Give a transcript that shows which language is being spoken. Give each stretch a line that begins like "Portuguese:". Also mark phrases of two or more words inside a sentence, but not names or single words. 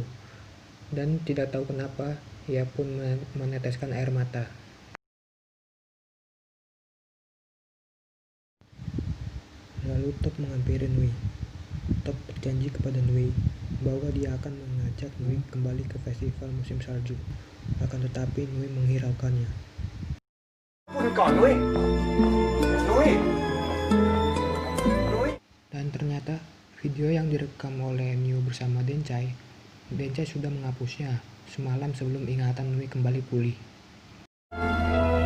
Indonesian: Dan tidak tahu kenapa, ia pun meneteskan air mata. Lalu Top menghampiri Nui. Top berjanji kepada Nui bahwa dia akan mengajak Nui kembali ke festival musim salju. Akan tetapi Nui menghiraukannya.
Thai: พูดกันก่อนนุ้ย นุ้ย นุ้ย
Indonesian: Dan ternyata video yang direkam oleh Niu bersama Dencai sudah menghapusnya semalam sebelum ingatan Nui kembali pulih.